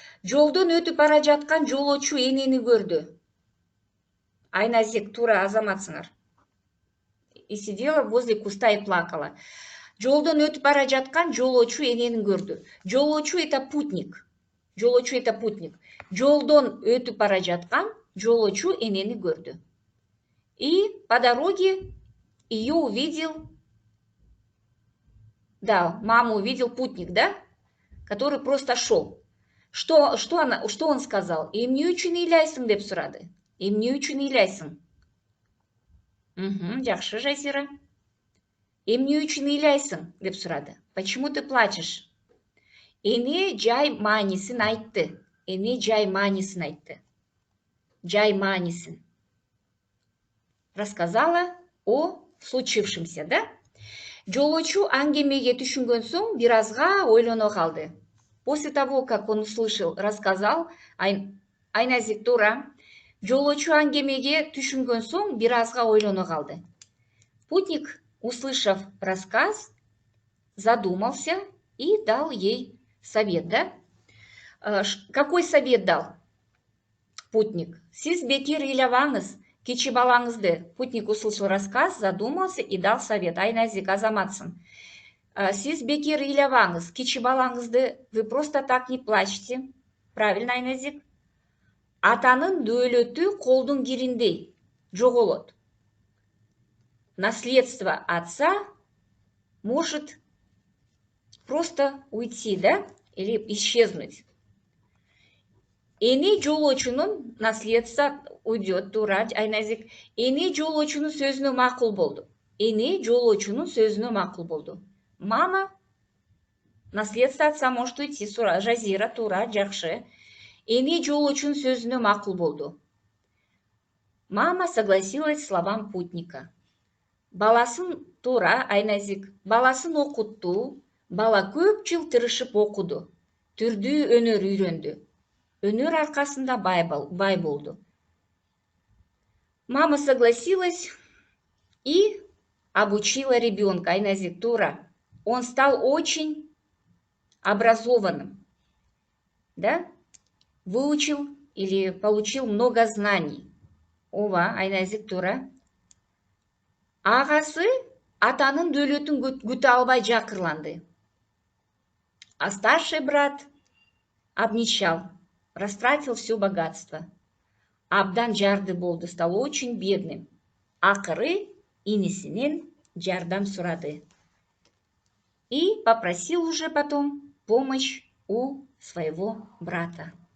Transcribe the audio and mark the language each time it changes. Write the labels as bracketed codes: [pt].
[ky] Жолдон өтүп бара жаткан жолоочу энени көрдү. Айназик, тура, азаматсыңар. [ru] И сидела возле куста и плакала. [ky] Жолдон өтүп бара жаткан жолоочу энени көрдү. Жолоочу [ru] это путник. [ky] Жолоочу [ru] это путник. [ky] Жолдон өтүп бара жаткан жолоочу энени көрдү. [ru] И по дороге ее увидел, да, маму увидел путник, да, который просто шел. Что он сказал? [ky] Эмне үчүн ыйлайсың деп сурады. Эмне үчүн ыйлайсың? Жакшы, Жазира. Эмне үчүн ыйлайсың деп сурады. [ru] Почему ты плачешь? [ky] Эне жай маанисин айтты. Эне жай маанисин айтты. Жай маанисин. [ru] Рассказала о случившемся, да? [ky] Жолоочу аңгемеге түшүнгөн соң бир азга ойлоно калды. [ru] После того, как он услышал, рассказал, [ky] Айназик, тура, жолоочу аңгемеге түшүнгөн соң бир азга ойлоно калды. [ru] Путник, услышав рассказ, задумался и дал ей совет, да? Какой совет дал путник? [ky] Сиз бекер ыйлабаңыз, кичи балаңызды. [ru] Путник услышал рассказ, задумался и дал совет. Айназик, [ky] азаматсың. Сиз бекер ыйлабаңыз, кичи балаңызды, [ru] вы просто так не плачьте. Правильно, Айназик? [ky] Атанын дөөлөтү колдун кириндей жоголот. [ru] Наследство отца может просто уйти, да, или исчезнуть. [ky] Эне жолоочунун [ru] наследство уйдет, [ky] туура, Айназик. Эне жолоочунун сөзүнө макул болду. Эне жолоочунун сөзүнө макул болду. [ru] Мама, наследство отца может уйти, Жазира, [ky] туура, жакшы. Эне жолоочунун сөзүнө макул болду. [ru] Мама согласилась с словам путника. [ky] Баласын, туура, Айназик, баласын окутту. Бала көп жыл тырышып окуду. Түрдүү өнөр үйрөндү. Өнөр аркасында бай болду. [ru] Мама согласилась и обучила ребенка. Айназик, тура. Он стал очень образованным. Да? Выучил или получил много знаний. [ky] Ова, Айназик, тура. Агасы атанын дөөлөтүн күтө албай жакырланды. [ru] А старший брат обнищал, растратил все богатство. [ky] Абдан жарды болду, [ru] стал очень бедным. [ky] Акыры инисинен жардам сурады. [ru] И попросил уже потом помощь у своего брата.